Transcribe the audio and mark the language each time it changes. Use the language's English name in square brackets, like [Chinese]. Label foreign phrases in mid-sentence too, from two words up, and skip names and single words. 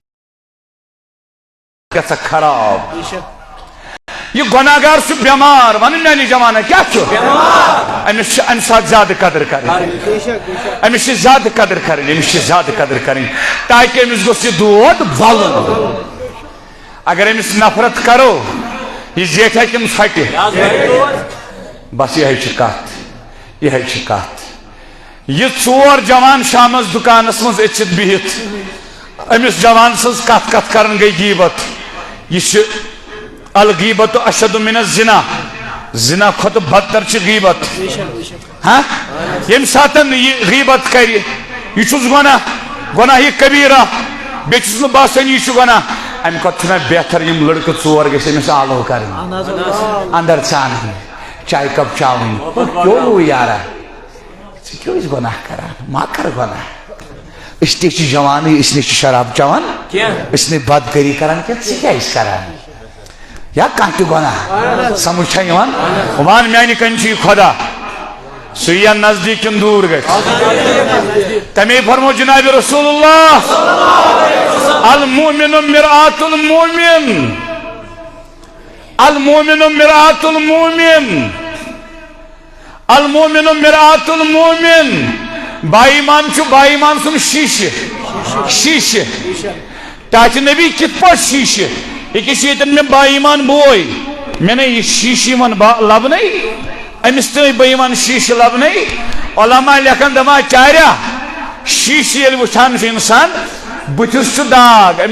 [Kashmiri] گژھِ خراب یہ گناہ گار چھُ بٮ۪مار ون میانہِ جوانہ کیٛاہ چھُ أمِس چھِ اَمہِ ساتہٕ زیادٕ قدر کرٕنۍ أمِس چھِ زیادٕ قدر کرٕنۍ أمِس چھِ زیادٕ قدر کرٕنۍ تاکہِ أمِس گوٚژھ یہِ دود ولُن اگر أمِس نفرت کرو یہِ زیٹھِ تِم ژھۄٹہِ بس یِہے چھِ کتھ یِہے چھِ کتھ یہِ ژور جوان شامس دُکانس منٛز أژِتھ بِہِتھ أمِس جوان سٕنٛز کتھ کتھ کران گٔے غیبت یہِ چھِ [Arabic] الغیبت اشد من الزنا [Kashmiri] زنا کھۄتہٕ بدتر چھِ غیبت ییٚمہِ ساتہٕ یہِ غیبت کرِ یہِ چھُس گۄناہ گۄناہہِ کبیٖرہ بیٚیہِ چھُس نہٕ باسان یہِ چھُ گۄناہ امہِ کھۄتہٕ چھُنہ بہتر یِم لڑکہٕ ژور گژھِ أمِس آلو کرٕنۍ اندر ژانٕنۍ چاے کپ چاوٕنۍ [Urdu] کیوں یارا [Kashmiri] ژٕ کیوں ٲسۍ گۄناہ کران ما کر گۄناہ أسۍ تہِ چھِ جوانٕے أسۍ نَے چھِ شراب چٮ۪وان أسۍ نَے بدکٲری کران کینٛہہ ژٕ کیٛاہ ٲسۍ کران یا کانٛہہ تہِ گۄناہ سمجھ چھا یِوان وَن میانہِ کَنہِ چھُ یہِ خۄدا سُہ یِیا نزدیٖک کِنہٕ دوٗر گژھِ تَمے فرمو جناب رسول اللہ [Arabic] المؤمن مرآة المؤمن المؤمن مرآة المؤمن المؤمن مرآة المؤمن [Kashmiri] باایمان چھُ باایمان سُنٛد شیٖشہٕ شیٖشہٕ ٹاچہِ نبی کِتھ پٲٹھۍ شیٖشہٕ ییٚکیٛاہ چھُ ییٚتٮ۪ن مےٚ باایمان بوے مےٚ نے یہِ شیٖشہٕ یِوان لبنَے أمِس تہِ بہٕ یِوان شیٖشہٕ لبنَے علما لیکھان دپان چاریا شیٖشہٕ ییٚلہِ وٕچھان چھُ اِنسان بٕتھِس چھُ داغ أمِس